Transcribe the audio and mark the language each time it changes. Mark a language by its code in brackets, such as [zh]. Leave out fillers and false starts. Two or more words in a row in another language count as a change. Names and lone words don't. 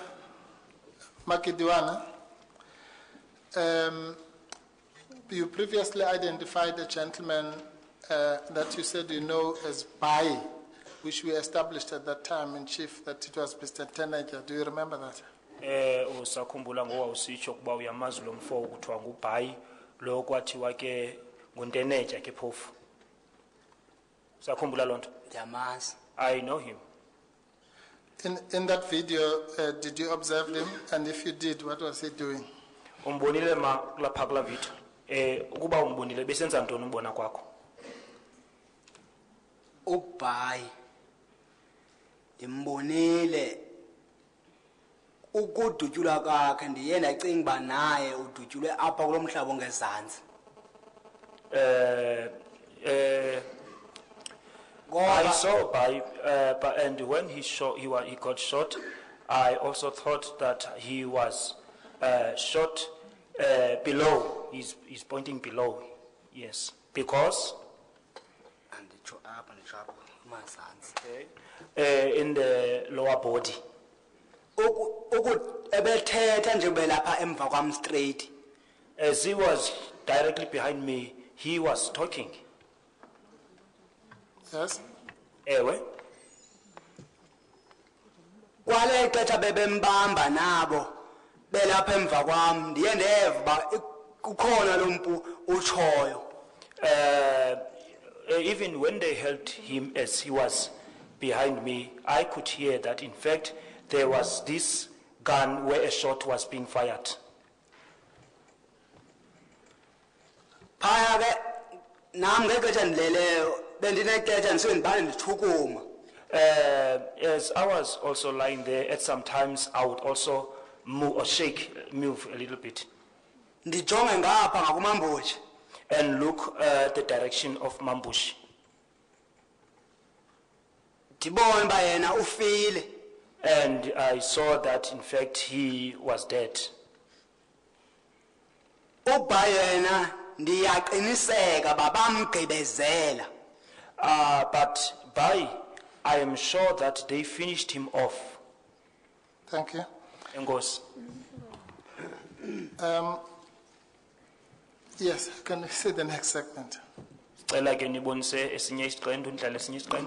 [en] Magidiwana, you previously identified a gentleman that you said you know as Bai, which we established at that time in chief that it was Mr. Nteneja. Do you remember that? [xh] Usakhumbula ngoba usitsho kuba uyamazi lo mfo ukuthiwa nguBhayi lo kwathiwa ke nguNteneja ke phofu. Usakhumbula lonto? Ndiyamazi. [en] I know him. In that video, did you observe him? And if you did, what was he doing? [xh] Umbonile ma lapha kula video. Ukuba umbonile besenza ntoni umbona kwakho? Ubhayi ndimbonile ukudutyulwa kwakhe ndiye ndacinga uba naye udutyulwe apha kulo mhlaba ongezantsi. [en] I saw and when he got shot, I also thought that he was shot below. He's pointing below, yes, because in the lower body. As he was directly behind me, he was talking. Yes? [xh] Ewe. Kwale xesha bebembamba nabo belapha emva kwam ndiye ndeva ba kukhona lo mpu utshoyo. [en] Even when they held him as he was behind me, I could hear that in fact there was this gun where a shot was being fired. [xh] Phaya ke nam ngexesha ndileleyo bendinexesha ndisuke ndibane ndithukuma. [en] As I was also lying there, at some times I would also move a little bit. [xh] Ndijonge ngapha ngakumambushi. [en] And look the direction of Mambush. [xh] Ndibone uba yena ufile. [en] And I saw that in fact he was dead. [xh] Uba yena ndiyaqiniseka babamgqibezela. [en] But I am sure that they finished him off. Thank you. [xh] Engos. [en] Yes, can we see the next segment? [xh] Cela ke nibonise esinye isiqendu, ndlale esinye isiqendu.